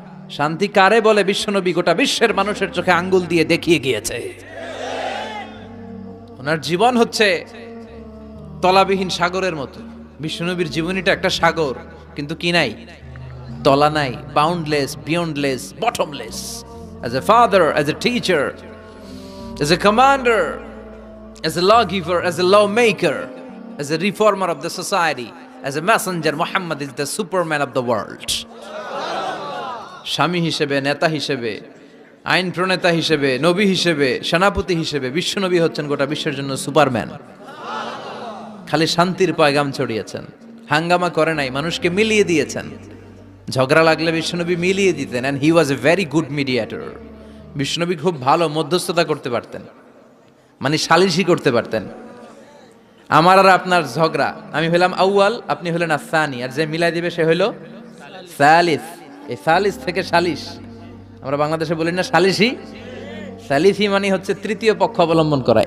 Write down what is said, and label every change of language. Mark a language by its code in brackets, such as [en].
[bn] শান্তি কারে বলে বিশ্বনবী গোটা বিশ্বের মানুষের চোখে আঙ্গুল দিয়ে দেখিয়ে গিয়েছে। ওনার জীবন হচ্ছে তলাবিহীন সাগরের মতো। বিশ্বনবীর জীবনীটা একটা সাগর, কিন্তু কি নাই? তলা নাই, boundless, beyondless, bottomless. [en] As a father, as a teacher, as a commander, as a lawgiver, as a lawmaker, as a reformer of the society, as a messenger, Muhammad is the superman of the world. [bn] স্বামী হিসেবে, নেতা হিসেবে, আইন প্রণেতা হিসেবে, নবী হিসেবে, সেনাপতি হিসেবে বিশ্বনবী হচ্ছেন গোটা বিশ্বের জন্য সুপারম্যান। খালি শান্তির পয়গাম ছড়িয়েছেন, হাঙ্গামা করে নাই, মানুষকে মিলিয়ে দিয়েছেন। ঝগড়া লাগলে বিশ্বনবী মিলিয়ে দিতেন, [en] and he was a very good mediator. [bn] বিশ্বনবী খুব ভালো মধ্যস্থতা করতে পারতেন, মানে সালিশি করতে পারতেন। আমার আর আপনার ঝগড়া, আমি হইলাম আউয়াল, আপনি হলেন আসানি, আর যে মিলাই দিবে সে হইল সালিস, এই সালিস থেকে সালিশ, আমরা বাংলাদেশে বলি না সালিসি, সালিসি মানে হচ্ছে তৃতীয় পক্ষ অবলম্বন করা।